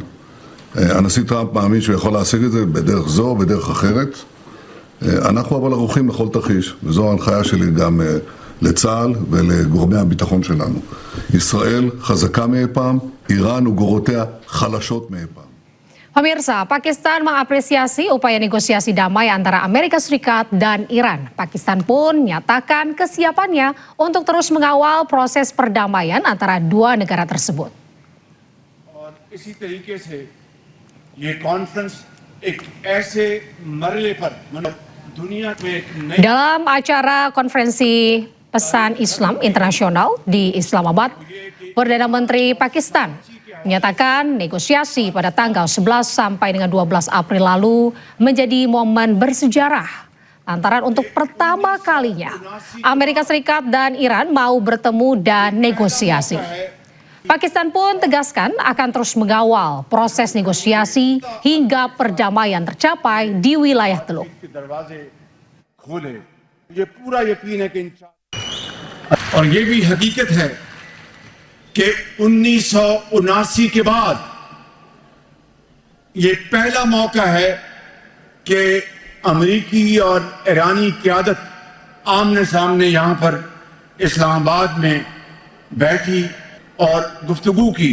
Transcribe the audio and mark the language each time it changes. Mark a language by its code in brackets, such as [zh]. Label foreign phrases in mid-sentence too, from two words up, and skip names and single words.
[he] הנשיא טראמפ מאמין שהוא יכול להשיג את זה בדרך זו או בדרך אחרת. אנחנו אבל ערוכים לכל תרחיש, וזו ההנחיה שלי גם לצה"ל ולגורמי הביטחון שלנו. ישראל חזקה מאי פעם, איראן וגורותיה חלשות מאי פעם. [id] Pemirsa, Pakistan mengapresiasi upaya negosiasi damai antara Amerika Serikat dan Iran. Pakistan pun menyatakan kesiapannya untuk terus mengawal proses perdamaian antara dua negara tersebut. [ur] اسی طریقے سے یہ کانفرنس ایک ایسے مرحلے پر دنیا میں ایک نئی [id] Dalam acara konferensi pesan Islam internasional di Islamabad, Perdana Menteri Pakistan menyatakan negosiasi pada tanggal 11 sampai dengan 12 April lalu menjadi momen bersejarah lantaran untuk pertama kalinya Amerika Serikat dan Iran mau bertemu dan negosiasi. Pakistan pun tegaskan akan terus mengawal proses negosiasi hingga perdamaian tercapai di wilayah Teluk. [ur] اور یہ بھی حقیقت ہے کہ 1979 کے بعد یہ پہلا موقع ہے کہ امریکی اور ایرانی قیادت آمنے سامنے یہاں پر اسلام آباد میں بیٹھی اور گفتگو کی.